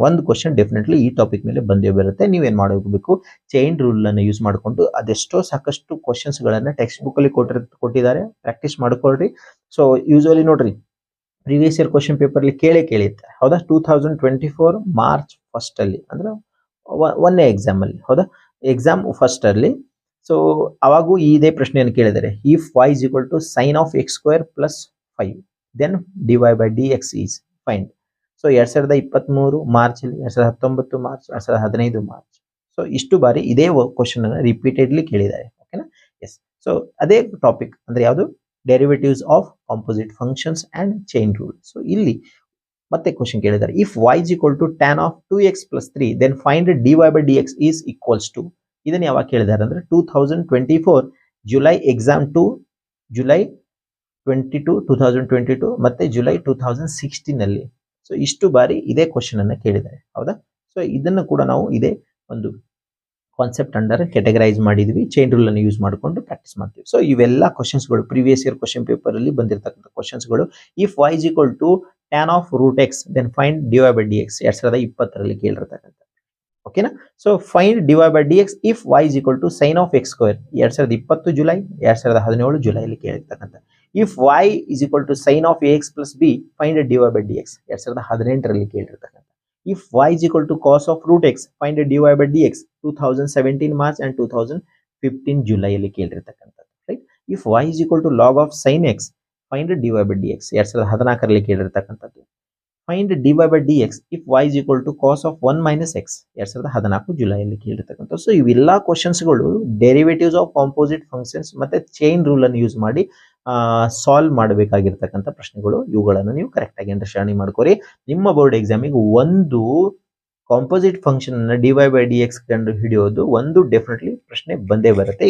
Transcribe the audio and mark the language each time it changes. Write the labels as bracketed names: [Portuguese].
[Kannada] ಒಂದು question definitely ಈ topic ಮೇಲೆ ಬಂದೇ ಬರುತ್ತೆ. ನೀವೇನ್ ಮಾಡಬೇಕು, ಚೈನ್ ರೂಲ್ ಅನ್ನು ಯೂಸ್ ಮಾಡಿಕೊಂಡು ಅದೆಷ್ಟೋ ಸಾಕಷ್ಟು ಕ್ವಶನ್ಸ್ ಗಳನ್ನ ಟೆಕ್ಸ್ಟ್ ಬುಕ್ ಅಲ್ಲಿ ಕೊಟ್ಟಿದ್ದಾರೆ, ಪ್ರಾಕ್ಟೀಸ್ ಮಾಡ್ಕೊಳ್ರಿ. ಸೊ ಯೂಶುವಲಿ ನೋಡ್ರಿ, ಪ್ರೀವಿಯಸ್ ಇಯರ್ ಕ್ವಶನ್ ಪೇಪರ್ ಅಲ್ಲಿ ಕೇಳಿರ್ತಾರೆ, ಹೌದಾ. 2024 ಮಾರ್ಚ್ 1 ಅಲ್ಲಿ ಅಂದ್ರೆ 1ನೇ ಎಕ್ಸಾಮ್ ಅಲ್ಲಿ, ಹೌದಾ, ಎಕ್ಸಾಮ್ 1 ಅಲ್ಲಿ. ಸೊ ಅವಾಗೂ ಇದೇ ಪ್ರಶ್ನೆಯನ್ನು ಕೇಳಿದ್ದಾರೆ, [English] If y is equal to sin of x square plus 5 then dy by dx is find. [Kannada] So 2023 March ಅಲ್ಲಿ, 2019 ಮಾರ್ಚ್, 2015 ಮಾರ್ಚ್. ಸೊ ಇಷ್ಟು ಬಾರಿ ಇದೇ ಕ್ವಶನ್ ಅನ್ನು ರಿಪೀಟೆಡ್ಲಿ ಕೇಳಿದ್ದಾರೆ. ಓಕೆನಾ. ಎಸ್. ಸೊ ಅದೇ ಟಾಪಿಕ್ ಅಂದ್ರೆ ಯಾವುದು, derivatives of composite functions and chain rule. So ಇಲ್ಲಿ ಮತ್ತೆ ಕ್ವಶನ್ ಕೇಳಿದ್ದಾರೆ, [English] If y is equal to tan of 2x plus 3 then find dy by dx is equals to. [Kannada] ಇದನ್ನ ಯಾವಾಗ ಕೇಳಿದ್ದಾರೆ ಅಂದ್ರೆ 2024 ಜುಲೈ ಎಕ್ಸಾಮ್ 2, ಜುಲೈ 22 2022 ಮತ್ತೆ ಜುಲೈ 2016 ಅಲ್ಲಿ. ಸೊ ಇಷ್ಟು ಬಾರಿ ಇದೇ ಕ್ವಶನ್ ಅನ್ನ ಕೇಳಿದ್ದಾರೆ, ಹೌದಾ. ಸೊ ಇದನ್ನು ಕೂಡ ನಾವು ಇದೇ ಒಂದು ಕಾನ್ಸೆಪ್ಟ್ ಅಂಡರ್ ಕ್ಯಾಟಗರೈಸ್ ಮಾಡಿದ್ವಿ, ಚೈನ್ ರೂಲ್ ಅನ್ನು ಯೂಸ್ ಮಾಡಿಕೊಂಡು ಪ್ರಾಕ್ಟೀಸ್ ಮಾಡ್ತೀವಿ. ಸೊ ಇವೆಲ್ಲ ಕ್ವಶನ್ಸ್ಗಳು ಪ್ರೀವಿಯಸ್ ಇಯರ್ ಕ್ವಶನ್ ಪೇಪರ್ ಅಲ್ಲಿ ಬಂದಿರತಕ್ಕಂಥ ಕ್ವಶನ್ಸ್ಗಳು. [English] if y is equal to tan of root x then find dy by dx 2020 [Kannada] ಕೇಳಿರ್ತಕ್ಕಂಥ. [English] ಓಕೆನಾ. So find dy by dx if y is equal to sin of x square 2020 July, 2017 [Kannada] ಜುಲೈಲಿ ಕೇಳಿರ್ತಕ್ಕಂಥ. [English] if y is equal to sin of ax plus b find dy by dx 2018 [Kannada] ಕೇಳಿರ್ತಕ್ಕಂಥ. [English] If y is equal to cos of root x find dy by dx 2017 March and 2015 [Kannada] ಜುಲೈಯಲ್ಲಿ ಕೇಳಿರ್ತಕ್ಕಂಥದ್ದು. [English] Right. If y is equal to log of sin x find dy by dx 2014 [Kannada] ಕೇಳಿರ್ತಕ್ಕಂಥದ್ದು. [English] find dy by dx if y is equal to cos of 1 minus x 2014 [Kannada] ಜುಲೈಯಲ್ಲಿ ಕೇಳಿರ್ತಕ್ಕಂಥ. So ಇವೆಲ್ಲ ಕ್ವಶನ್ಸ್ಗಳು derivatives of composite functions ಮತ್ತೆ chain rule ಅನ್ನು use ಮಾಡಿ solve ಮಾಡಬೇಕಾಗಿರ್ತಕ್ಕಂಥ ಪ್ರಶ್ನೆಗಳು. ಇವುಗಳನ್ನು ನೀವು correct ಆಗಿ understanding ಮಾಡ್ಕೋರಿ. ನಿಮ್ಮ board ಎಕ್ಸಾಮಿಗೆ ಒಂದು ಕಾಂಪೋಸಿಟ್ ಫಂಕ್ಷನ್ ಅನ್ನ dy by dx ಕಂಡು ಹಿಡಿಯೋದು ಒಂದು ಡೆಫಿನೆಟ್ಲಿ ಪ್ರಶ್ನೆ ಬಂದೇ ಬರುತ್ತೆ.